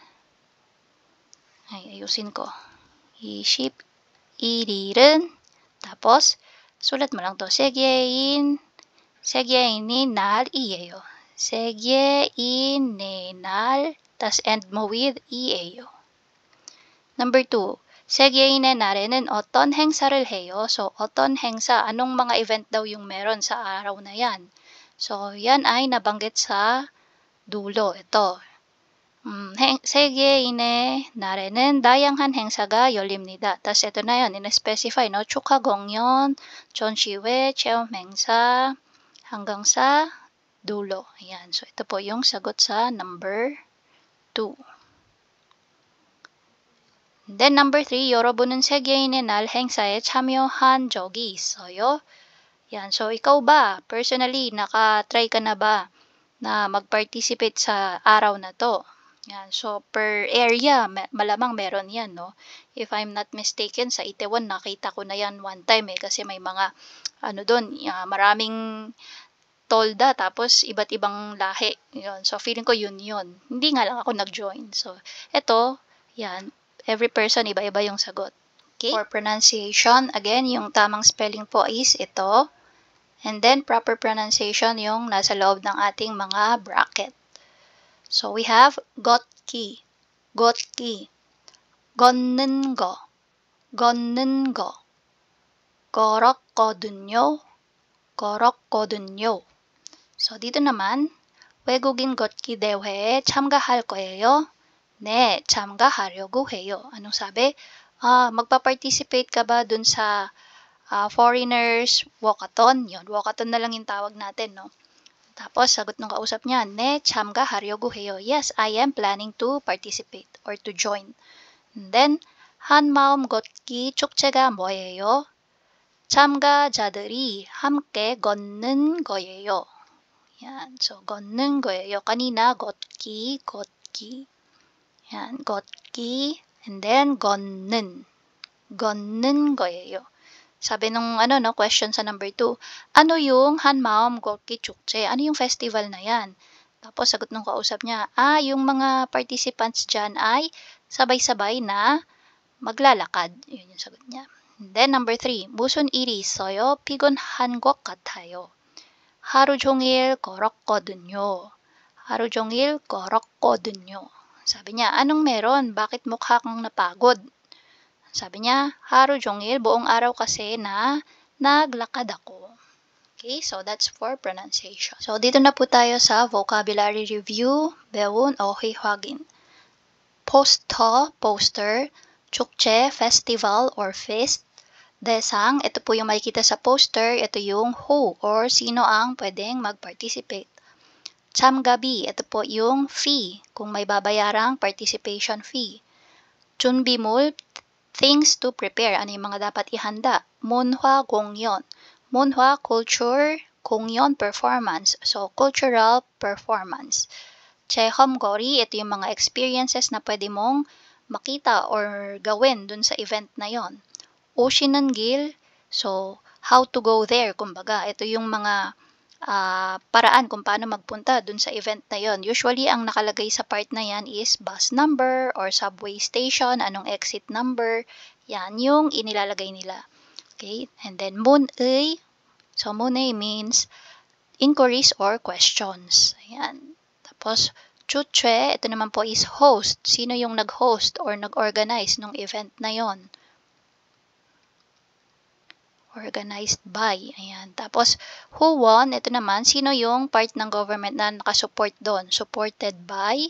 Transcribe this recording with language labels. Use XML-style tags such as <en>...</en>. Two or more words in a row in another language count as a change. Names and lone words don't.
<tl>Ay, ayusin ko.</tl> <ko>이십, 일일은.</ko> <tl>Tapos, sulat mo lang to. Segyeine-nal이에요. Segyeine-nal. Tas end mo with 이에요.</tl> <en>Number 2.</en> <ko>segyeine-날에는 어떤 행사를 해요? So, 어떤 행사,</ko> <tl>anong mga event daw yung meron sa araw na yan? So, yan ay nabanggit sa dulo. Ito.</tl> <ko>segyeine-날에는 다양한 행사가 열립니다.</ko> <tl>Tas ito na yun, in-specify, no?</tl> <ko>축하 공연, 전시회, 체험 행사,</ko> <tl>hanggang sa dulo. Ayan. So, ito po yung sagot sa number 2.</tl> <en>Then number 3,</en> <ko>여러분은 세계인의 날 행사에 참여한 적이 있어요?</ko> <tl>Yan. So, ikaw ba, personally, naka-try ka na ba na mag-participate sa araw na to? Yan. So, per area, malamang meron yan,</tl> <en>no? If I'm not mistaken,</en> <tl>sa Itaewon, nakita ko na yan</tl> <en>one time</en> <tl>kasi may mga, doon, maraming tolda, tapos iba't ibang lahi. Yun. So, feeling ko yun. Hindi nga lang ako nag-join. So, eto, yan. Every person, iba-iba yung sagot.</tl> <en>Okay?</en> <tl>For pronunciation, again, yung tamang spelling po is ito. And then, proper pronunciation yung nasa loob ng ating mga bracket.</tl> <en>So, we have</en> <ko>걷기, 걷기, 걷는 거, 걷는 거, 걸었거든요, 걸었거든요.</ko> <tl>So, dito naman,</tl> <ko>외국인 걷기 대회에 참가할 거예요. 네, 참가하려고 해요.</ko> <tl>Anong sabi? Magpa-participate ka ba dun sa foreigners walkathon? Yun, walkathon na lang yung tawag natin, no? Tapos, sagot ng kausap niya,</tl> <ko>네, 참가하려고 해요.</ko> <en>Yes, I am planning to participate or to join. And then,</en> <ko>한마음 걷기 축제가 뭐예요? 참가자들이 함께 걷는 거예요.</ko> <tl>Yan, so,</tl> <ko>걷는 거예요. Kanina, 걷기, 걷기. Yan, 걷기, and then 걷는. 걷는 거예요.</ko> <tl>Sabi nung question sa number 2, ano yung</tl> <ko>한마음 걷기 축제?</ko> <tl>Ano yung festival na yan? Tapos sagot nung kausap niya, yung mga participants dyan ay sabay-sabay na maglalakad. Yun yung sagot niya.</tl> <en>And then number 3,</en> <ko>무슨 일이 있어요? 피곤한 것 같아요. 하루 종일 걸었거든요. 하루 종일 걸었거든요.</ko> <tl>Sabi niya, anong meron? Bakit mukha kang napagod? Sabi niya,</tl> <ko>하루 종일,</ko> <tl>buong araw kasi na naglakad ako.</tl> <en>Okay, so that's for pronunciation. So,</en> <tl>dito na po tayo sa vocabulary review.</tl> <ko>배운 어휘 확인. poster, 축제,</ko> <en>festival or feast.</en> <ko>대상,</ko> <tl>ito po yung makikita sa poster. Ito yung who or sino ang pwedeng mag-participate. 참가비, ito po yung fee, kung may babayarang</tl> <en>participation fee.</en> <ko>준비물,</ko> <en>things to prepare,</en> <tl>ano yung mga dapat ihanda.</tl> <ko>문화 공연,</ko> <en>문화 culture, 공연 performance, so cultural performance.</en> <ko>체험거리,</ko> <tl>ito yung mga experiences na pwede mong makita or gawin dun sa event na yon.</tl> <ko>오시는 길,</ko> <en>so how to go there,</en> <tl>kumbaga, ito yung mga paraan kung paano magpunta dun sa event na yon. Usually, ang nakalagay sa part na yan is</tl> <en>bus number or subway station,</en> <tl>anong</tl> <en>exit number.</en> <tl>Yan yung inilalagay nila.</tl> <en>Okay? And then, 문의. So, 문의 means inquiries or questions.</en> <tl>Ayan. Tapos, 주최, ito naman po is host. Sino yung nag-host or nag-organize ng event na yon?</tl> <en>Organized by. Ayan. Tapos, who won?</en> <tl>Ito naman, sino yung part ng government na nakasupport doon?</tl>